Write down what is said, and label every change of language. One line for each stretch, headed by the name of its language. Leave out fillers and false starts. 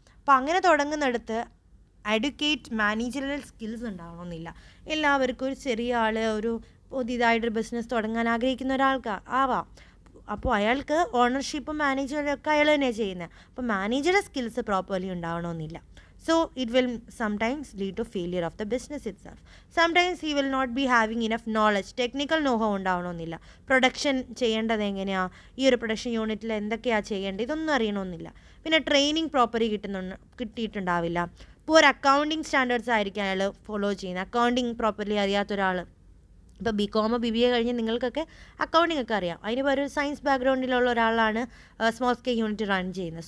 Malayalam: അപ്പോൾ അങ്ങനെ തുടങ്ങുന്നിടത്ത് adequate managerial skills ഉണ്ടാവണമെന്നില്ല. എല്ലാവർക്കും ഒരു ചെറിയ ആൾ ഒരു പുതിയതായിട്ടൊരു ബിസിനസ് തുടങ്ങാൻ ആഗ്രഹിക്കുന്ന ഒരാൾക്ക് ആവാം. അപ്പോൾ അയാൾക്ക് ഓണർഷിപ്പും മാനേജറൊക്കെ അയാൾ തന്നെയാണ് ചെയ്യുന്നത്. അപ്പോൾ മാനേജറൽ സ്കിൽസ് പ്രോപ്പർലി ഉണ്ടാവണമെന്നില്ല.
English: So it will sometimes lead to failure of the business itself. Sometimes he will not be having enough knowledge. Technical know-how
Malayalam: ഉണ്ടാവണമെന്നില്ല. പ്രൊഡക്ഷൻ ചെയ്യേണ്ടത് എങ്ങനെയാണ്, ഈ ഒരു പ്രൊഡക്ഷൻ യൂണിറ്റിൽ എന്തൊക്കെയാണ് ചെയ്യേണ്ടത്, ഇതൊന്നും അറിയണമെന്നില്ല. പിന്നെ ട്രെയിനിങ് പ്രോപ്പർലി കിട്ടിയിട്ടുണ്ടാവില്ല. ഇപ്പോൾ ഒരു അക്കൗണ്ടിങ് സ്റ്റാൻഡേർഡ്സ് ആയിരിക്കും അയാൾ ഫോളോ ചെയ്യുന്നത്. അക്കൗണ്ടിങ് പ്രോപ്പർലി അറിയാത്ത ഒരാൾ, ഇപ്പോൾ BCom BBA കഴിഞ്ഞ് നിങ്ങൾക്കൊക്കെ അക്കൗണ്ടിങ് ഒക്കെ അറിയാം, അതിന് ഒരു സയൻസ് ബാക്ക്ഗ്രൗണ്ടിലുള്ള ഒരാളാണ് സ്മോൾ സ്കെയിൽ യൂണിറ്റ് റൺ ചെയ്യുന്നത്.